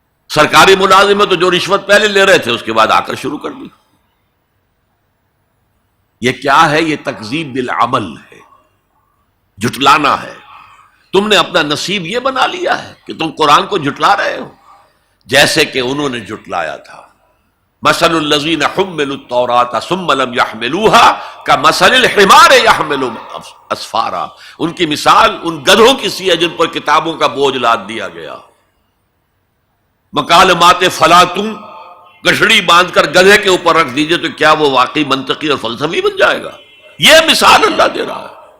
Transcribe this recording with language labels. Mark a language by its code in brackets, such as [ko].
[ur] سرکاری ملازم ہے تو جو رشوت پہلے لے رہے تھے اس کے بعد آ کر شروع کر دی. یہ کیا ہے؟ یہ تکذیب بالعمل ہے، جھٹلانا ہے. تم نے اپنا نصیب یہ بنا لیا ہے کہ تم قرآن کو جھٹلا رہے ہو، جیسے کہ انہوں نے جھٹلایا تھا. [ar] مثل الذین حملوا التوراۃ ثم لم يحملوها كمثل الحمار يحمل اسفارا. [ur] ان کی مثال ان گدھوں کی سی ہے جن پر کتابوں کا بوجھ لاد دیا گیا. مکالمات فلاں تم گشڑی باندھ کر گدھے کے اوپر رکھ دیجئے تو کیا وہ واقعی منطقی اور فلسفی بن جائے گا؟ یہ مثال اللہ دے رہا ہے.